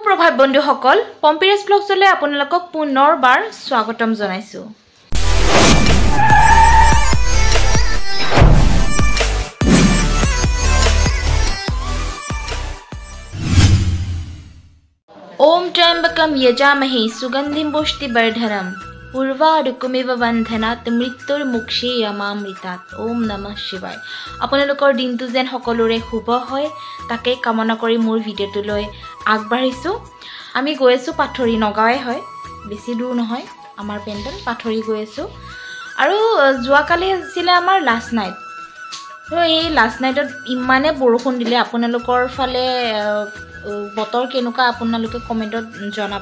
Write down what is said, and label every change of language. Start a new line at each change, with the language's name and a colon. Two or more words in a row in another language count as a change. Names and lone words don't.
Assamese: সুপ্ৰভাত বন্ধুসকল পম্পিৰাছ ব্লগছলৈ আপোনালোকক পুনৰবাৰ স্বাগতম জনাইছো।
Sanskrit: ओम त्र्यंबकम यजामहे सुगंधिं पुष्टिवर्धनम पूर्वारुकमिव बंधनात् मृत्युर्मुक्षीयमामृतात् ओम नमः शिवाय।
Assamese: আপোনালোকৰ দিনটো যেন সকলোৰে শুভ হয় তাকে কামনা কৰি মোৰ ভিডিঅ'টোলৈ আগবাঢ়িছো। আমি গৈ আছো পাথৰি নগাঁৱে হয়, বেছি দূৰ নহয় আমাৰ পেণ্ডেল পাথৰি গৈ আছো। আৰু যোৱাকালি আছিলে আমাৰ
English: last night.
Assamese: তো এই
English: last nightত
Assamese: ইমানে বৰষুণ দিলে, আপোনালোকৰ ফালে বতৰ কেনেকুৱা আপোনালোকে কমেণ্টত জনাব।